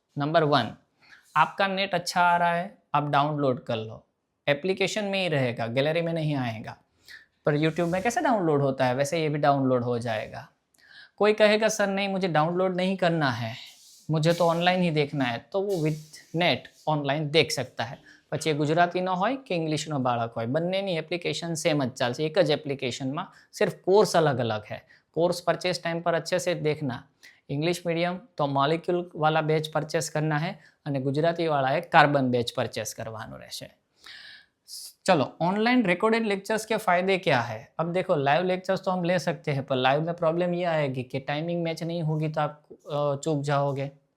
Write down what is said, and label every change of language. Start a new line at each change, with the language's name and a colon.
Hindi: Number 1, आपका net अच्छा आ रहा है, आप डाउनलोड कर लो, एप्लीकेशन में ही रहेगा, गैलरी में नहीं आएगा। पर यूट्यूब में कैसे डाउनलोड होता है वैसे ये भी डाउनलोड हो जाएगा। कोई कहेगा सर नहीं मुझे डाउनलोड नहीं करना है, मुझे तो ऑनलाइन ही देखना है, तो वो विद नेट ऑनलाइन देख सकता है।
Gujarati: પછી એ ગુજરાતીનો હોય કે ઇંગ્લિશનો બાળક હોય, બંનેની એપ્લિકેશન सेम જ ચાલશે, એક જ એપ્લિકેશનમાં,
Hindi: सिर्फ कोर्स अलग अलग है। कोर्स परचेस टाइम पर अच्छे से देखना। इंग्लिश मीडियम तो मॉलिक्यूल वाला बैच परचेस करना है
Gujarati: અને ગુજરાતી વાળાએ કાર્બન
Hindi: बैच परचेस करवाનું રહેશે। चलो, ऑनलाइन रिकॉर्डेड लेक्चर्स के फ़ायदे क्या है? अब देखो, लाइव लेक्चर्स तो हम ले सकते हैं, पर लाइव में प्रॉब्लम ये आएगी कि टाइमिंग मैच नहीं होगी तो आप चूक जाओगे।